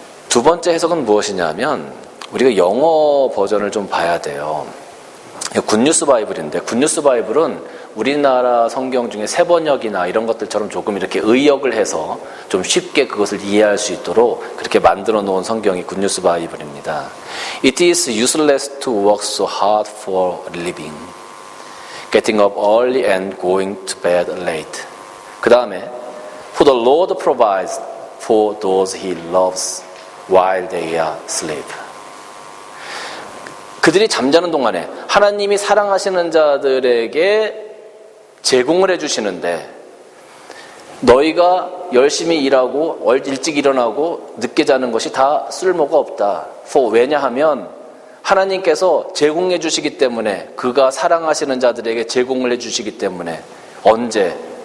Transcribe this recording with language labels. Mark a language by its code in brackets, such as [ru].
[ko] 두 번째 해석은 무엇이냐면 우리가 영어 버전을 좀 봐야 돼요. 굿뉴스 바이블인데 굿뉴스 바이블은 우리나라 성경 중에 새번역이나 이런 것들처럼 조금 이렇게 의역을 해서 좀 쉽게 그것을 이해할 수 있도록 그렇게 만들어 놓은 성경이 굿뉴스 바이블입니다. [en] It is useless to work so hard for a living, getting up early and going to bed late. [ko] 그 다음에 [en] For the Lord provides for those he loves while they are asleep. [ko] 그들이 잠자는 동안에 하나님이 사랑하시는 자들에게 제공을 해주시는데 너희가 열심히 일하고 일찍 일어나고 늦게 자는 것이 다 쓸모가 없다. 왜냐하면 하나님께서 제공해 주시기 때문에 그가 사랑하시는 자들에게 제공을 해주시기 때문에 언제?